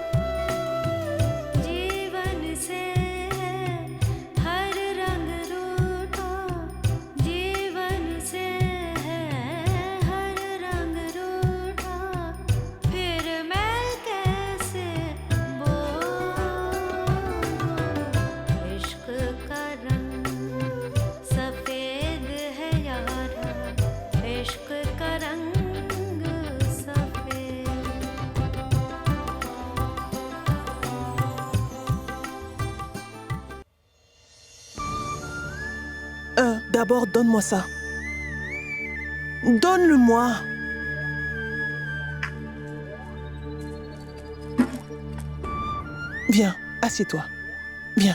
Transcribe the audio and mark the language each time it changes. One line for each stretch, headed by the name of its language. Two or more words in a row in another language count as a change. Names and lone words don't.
Hindi: जीवन से हर रंग रूठा, जीवन से हर रंग रूठा, फिर मैं कैसे बोलूं? इश्क का रंग सफेद है यारा, इश्क का रंग सफेद।
French: D'abord, donne-moi ça. Donne-le-moi. Viens, assieds-toi. Viens.